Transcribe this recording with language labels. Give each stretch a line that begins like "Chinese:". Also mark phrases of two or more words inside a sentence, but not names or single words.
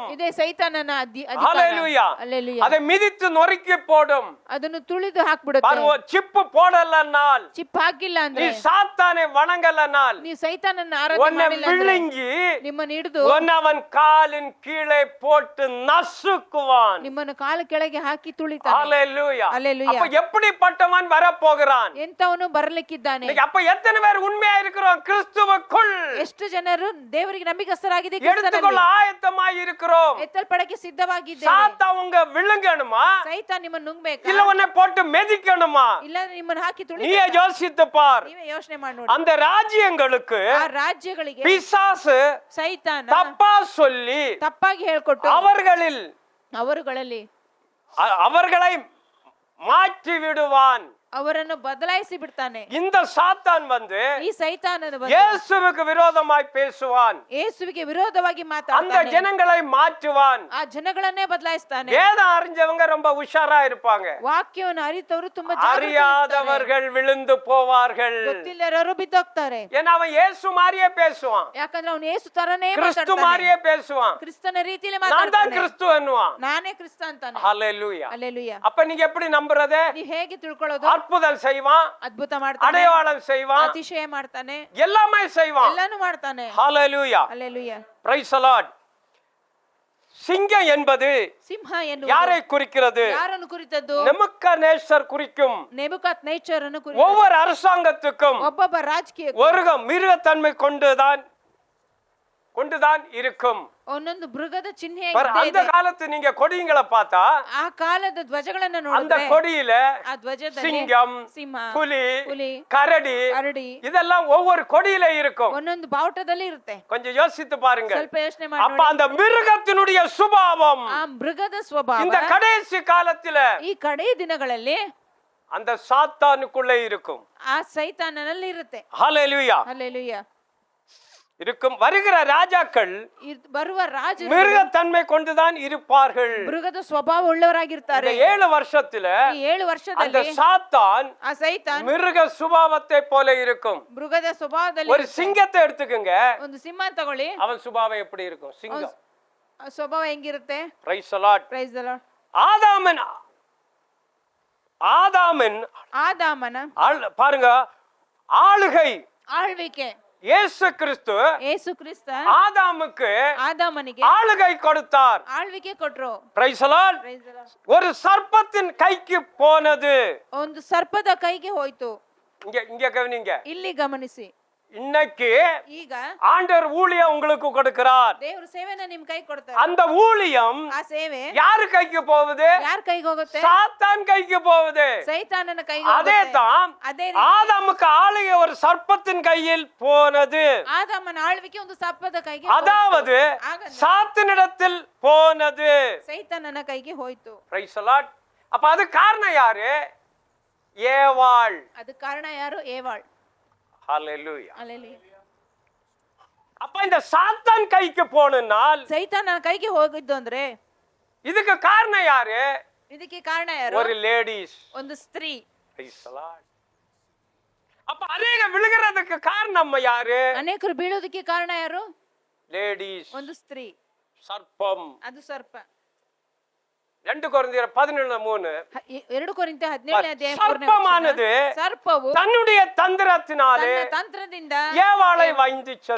Kannada: ಇದೇ ಸೈತಾನನ
Tamil: ஹalleluya.
Kannada: ಹಲ್ಲೆಲೂಯಾ.
Tamil: அதை மிதித்து நொறுக்கி போடும்.
Kannada: ಅದನ್ನು ತುಳಿದು ಹಾಕ್ಬಿಡುತ್ತೆ.
Tamil: பாரு, ಚಿಪ್ போடலனால்
Kannada: ಚಿಪ್ ಹಾಕಿಲ್ಲ
Tamil: நீ
Kannada: ಅಂದ್ರೆ
Tamil: சாத்தானை வணங்கலனால்
Kannada: ನೀವು ಸೈತಾನನ್ನ ಆರಾಧನೆ
Tamil: உன்னை
Kannada: ಮಾಡಿಲ್ಲ ಅಂದ್ರೆ
Tamil: விழுங்கி
Kannada: ನಿಮ್ಮನ್ನು ಹಿಡಿದು
Tamil: அவன் காலின் கீழே போட்டு நசுக்குவான்.
Kannada: ನಿಮ್ಮನ್ನು ಕಾಲು ಕೆಳಗೆ ಹಾಕಿ ತುಳಿತಾನೆ.
Tamil: ஹalleluya. ஹalleluya. அப்ப எப்படிப்பட்டவன் வரப்போகிறான்?
Kannada: ಎಂತವನು ಬರಲಿಕ್ಕಿದ್ದಾನೆ.
Tamil: அப்ப எத்தனை பேர் உண்மையா இருக்கிறோம் கிறிஸ்துவுக்குள்?
Kannada: ಎಷ್ಟು ಜನರು ದೇವರಿಗೆ ನಂಬಿಕಸ್ಥರಾಗಿದೆ,
Tamil: எடுத்துக்கொள்ள ஆயத்தமாய் இருக்கிறோம்.
Kannada: ಎತ್ತಲ್ಪಡಕ್ಕೆ ಸಿದ್ಧವಾಗಿದ್ದೇವೆ.
Tamil: சாத்தா உங்க விழுங்கணுமா
Kannada: ಸೈತಾನ್ ನಿಮ್ಮನ್ನು ನುಂಗಬೇಕಾ
Tamil: இல்ல உன்னை போட்டு மெதிக்கணுமா?
Kannada: ಇಲ್ಲ ನಿಮ್ಮನ್ನು ಹಾಕಿ
Tamil: நீயே
Kannada: ತುಳಿಬೇಕಾ?
Tamil: யோசித்து பார்.
Kannada: ನೀವೇ ಯೋಚನೆ ಮಾಡಿ ನೋಡಿ.
Tamil: அந்த ராஜ்யங்களுக்கு
Kannada: ಆ ರಾಜ್ಯಗಳಿಗೆ
Tamil: பிசாசு
Kannada: ಸೈತಾನ
Tamil: தப்பா சொல்லி
Kannada: ತಪ್ಪಾಗಿ ಹೇಳ್ಕೊಟ್ಟು
Tamil: அவர்களை
Kannada: ಅವರುಗಳಲ್ಲಿ
Tamil: மாற்றி விடுவான்.
Kannada: ಅವರನ್ನು ಬದಲಾಯಿಸಿ ಬಿಡ್ತಾನೆ.
Tamil: இந்த சாத்தான் வந்து
Kannada: ಈ ಸೈತಾನನು
Tamil: இயேசுவுக்கு விரோதமாய் பேசுவான்.
Kannada: ಯೇಸುವಿಗೆ ವಿರೋಧವಾಗಿ
Tamil: அந்த
Kannada: ಮಾತಾಡ್ತಾನೆ.
Tamil: ஜனங்களை மாற்றுவான்.
Kannada: ಆ ಜನಗಳನ್ನೇ ಬದಲಾಯಿಸ್ತಾನೆ.
Tamil: வேதம் அறிஞ்சவங்க ரொம்ப உஷாரா இருப்பாங்க.
Kannada: ವಾಕ್ಯವನ್ನು ಅರಿತವರು ತುಂಬಾ
Tamil: அறியாதவர்கள் விழுந்து போவார்கள்.
Kannada: ಗೊತ್ತಿಲ್ಲರವರು ಬಿದ್ದೋಗ್ತಾರೆ.
Tamil: ஏன்னா அவன் இயேசு மாதிரியே பேசுவான்.
Kannada: ಯಾಕಂದ್ರೆ ಅವನು ಯೇಸು ತರನೇ
Tamil: கிறிஸ்து
Kannada: ಮಾತಾಡ್ತಾನೆ.
Tamil: மாதிரியே பேசுவான்.
Kannada: ಕ್ರಿಸ್ತನ ರೀತಿಯಲ್ಲಿ
Tamil: நான் தான்
Kannada: ಮಾತಾಡ್ತಾನೆ.
Tamil: கிறிஸ்து ಅನ್ನುவான்.
Kannada: ನಾನೇ ಕ್ರಿಸ್ತ ಅಂತಾನೆ.
Tamil: ஹalleluya.
Kannada: ಹಲ್ಲೆಲೂಯಾ.
Tamil: அப்ப நீங்க எப்படி நம்புறது?
Kannada: ನೀವು ಹೇಗೆ ತಿಳ್ಕೊಳ್ಳೋದು?
Tamil: அற்புதம் செய்வான்,
Kannada: ಅದ್ಭುತ ಮಾಡ್ತಾನೆ,
Tamil: அடையாளம் செய்வான்,
Kannada: ಅತಿಶಯ ಮಾಡ್ತಾನೆ,
Tamil: எல்லாமே செய்வான்.
Kannada: ಎಲ್ಲಾನು ಮಾಡ್ತಾನೆ.
Tamil: ஹalleluya.
Kannada: ಹಲ್ಲೆಲೂಯಾ.
English: Praise the Lord.
Tamil: சிங்கம் என்பது
Kannada: ಸಿಂಹ ಎನ್ನುವುದು
Tamil: யாரை குறிக்கிறது?
Kannada: ಯಾರನ್ನು ಕುರಿತದ್ದು?
Tamil: ನೆಬೂಕದ್ನೆಚ್ಚರ್ குறிக்கும்.
Kannada: ನೆಬುಕದ್ ನೇಚರ್ ಅನ್ನು ಕುರಿತು.
Tamil: ஒவ்வொரு அரசாங்கத்துக்கும்
Kannada: ಒಬ್ಬೊಬ್ಬ ರಾಜಕೀಯ
Tamil: ஒரு மிருகத்தன்மை கொண்டுதான் இருக்கும்.
Kannada: ಒಂದೊಂದು ಮೃಗದ ಚಿಹ್ನೆ
Tamil: அந்த காலத்து நீங்க கொடிங்களை பார்த்தா
Kannada: ಆ ಕಾಲದ ಧ್ವಜಗಳನ್ನ
Tamil: அந்த
Kannada: ನೋಡಿದ್ರೆ
Tamil: கொடியில
Kannada: ಆ ಧ್ವಜದಲ್ಲಿ
Tamil: சிங்கம்,
Kannada: ಸಿಂಹ,
Tamil: புலி,
Kannada: ಹುಲಿ,
Tamil: கரடி
Kannada: ಕರಡಿ
Tamil: இதெல்லாம் ஒவ்வொரு கொடியில இருக்கும்.
Kannada: ಒಂದೊಂದು ಬಾವುಟದಲ್ಲಿ ಇರುತ್ತೆ.
Tamil: கொஞ்சம் யோசித்து பாருங்க.
Kannada: ಸ್ವಲ್ಪ ಯೋಚನೆ
Tamil: அப்ப
Kannada: ಮಾಡಿ.
Tamil: அந்த மிருகத்தினுடைய சுபாவம்
Kannada: ಆ ಮೃಗದ ಸ್ವಭಾವ
Tamil: இந்த கடைசி காலத்துல
Kannada: ಈ ಕಡೆ ದಿನಗಳಲ್ಲಿ
Tamil: அந்த சாத்தானுக்குள்ளே இருக்கும்.
Kannada: ಆ ಸೈತಾನನಲ್ಲಿ ಇರುತ್ತೆ.
Tamil: ஹalleluya.
Kannada: ಹಲ್ಲೆಲೂಯಾ.
Tamil: இருக்கும். வருகிற ராஜாக்கள்
Kannada: ಬರುವ ರಾಜರು
Tamil: மிருகத்தன்மை கொண்டுதான் இருப்பார்கள்.
Kannada: ಮೃಗದ ಸ್ವಭಾವ ಉಳ್ಳವರಾಗಿರ್ತಾರೆ.
Tamil: இந்த 7 வருஷத்துல
Kannada: ಈ 7
Tamil: அந்த
Kannada: ವರ್ಷದಲ್ಲಿ
Tamil: சாத்தான்
Kannada: ಆ ಸೈತಾನ್
Tamil: மிருக சுபாவத்தை போல இருக்கும்.
Kannada: ಮೃಗದ ಸ್ವಭಾವದಲ್ಲಿ
Tamil: ஒரு சிங்கத்தை எடுத்துக்கங்க.
Kannada: ಒಂದು ಸಿಂಹ ತಗೊಳ್ಳಿ.
Tamil: அவன் சுபாவம் எப்படி இருக்கும்? சிங்கம்.
Kannada: ಆ ಸ್ವಭಾವ ಹೆಂಗಿರುತ್ತೆ?
English: Praise the Lord. Praise the Lord.
Kannada: ಆದಾಮನ
Tamil: பாருங்க, ஆளுகை.
Kannada: ಆಳ್ವಿಕೆ.
Tamil: இயேசு கிறிஸ்து
Kannada: ಯೇಸು ಕ್ರಿಸ್ತ
Tamil: ஆதாமுக்கு
Kannada: ಆದಾಮನಿಗೆ
Tamil: ஆளுகை கொடுத்தார்.
Kannada: ಆಳ್ವಿಕೆ ಕೊಟ್ರು.
English: Praise the Lord. Praise the Lord.
Tamil: ஒரு சர்ப்பத்தின் கைக்கு போனது.
Kannada: ಒಂದು ಸರ್ಪದ ಕೈಗೆ ಹೋಯ್ತು.
Tamil: இங்க கவனிங்க.
Kannada: ಇಲ್ಲಿ ಗಮನಿಸಿ.
Tamil: இன்னைக்கு
Kannada: ಈಗ
Tamil: ஆண்டவர் ஊழியம் உங்களுக்கு கொடுக்கிறார்.
Kannada: ದೇವರು ಸೇವೆನ ನಿಮ್ ಕೈ ಕೊಡ್ತಾರೆ.
Tamil: அந்த ஊழியம்
Kannada: ಆ ಸೇವೆ
Tamil: யாரு கைக்கு போகுது?
Kannada: ಯಾರ ಕೈಗೆ ಹೋಗುತ್ತೆ?
Tamil: சாத்தான் கைக்கு போகுது.
Kannada: ಸೈತಾನನ ಕೈಗೆ
Tamil: அதே
Kannada: ಹೋಗುತ್ತೆ.
Tamil: தான்
Kannada: ಅದೇ
Tamil: ஆதாமுக்கு ஆளுகை ஒரு சர்ப்பத்தின் கையில் போனது.
Kannada: ಆದಾಮನ ಆಳ್ವಿಕೆ ಒಂದು ಸರ್ಪದ ಕೈಗೆ
Tamil: அதாவது
Kannada: ಆಗಲ್ಲ.
Tamil: சாத்தினிடத்தில் போனது.
Kannada: ಸೈತಾನನ ಕೈಗೆ ಹೋಯ್ತು.
English: Praise the Lord.
Tamil: அப்ப அது காரணம் யாரு? ஏவாள்.
Kannada: ಅದು ಕಾರಣ ಯಾರು? ಏವಾಳ್.
Tamil: ஹalleluya.
Kannada: ಹಲ್ಲೆಲೂಯಾ.
Tamil: அப்ப இந்த சாத்தான் கைக்கு போனால்
Kannada: ಸೈತಾನನ ಕೈಗೆ ಹೋಗಿದ್ದು ಅಂದ್ರೆ
Tamil: இதுக்கு காரணம் யாரு?
Kannada: ಇದಕ್ಕೆ ಕಾರಣ ಯಾರು?
Tamil: ஒரு லேடிஸ்.
Kannada: ಒಂದು ಸ್ತ್ರೀ.
English: Praise the Lord.
Tamil: அப்ப அநேக விழுகிறதுக்கு காரணம் யாரு?
Kannada: ಅನೇಕರು ಬೀಳೋದಕ್ಕೆ ಕಾರಣ ಯಾರು?
Tamil: லேடிஸ்.
Kannada: ಒಂದು ಸ್ತ್ರೀ.
Tamil: சர்ப்பம்.
Kannada: ಅದು ಸರ್ಪ.
Tamil: 2 கொரிந்தியர் 11:3.
Kannada: 2 ಕೊರಿಂಥ 17ನೇ ಅಧ್ಯಾಯ 3ನೇ
Tamil: சர்ப்பமானது
Kannada: ಸರ್ಪವು
Tamil: தன்னுடைய தந்திரத்தினாலே
Kannada: ತನ್ನ ತಂತ್ರದಿಂದ
Tamil: ஏவாளை வஞ்சிச்சது.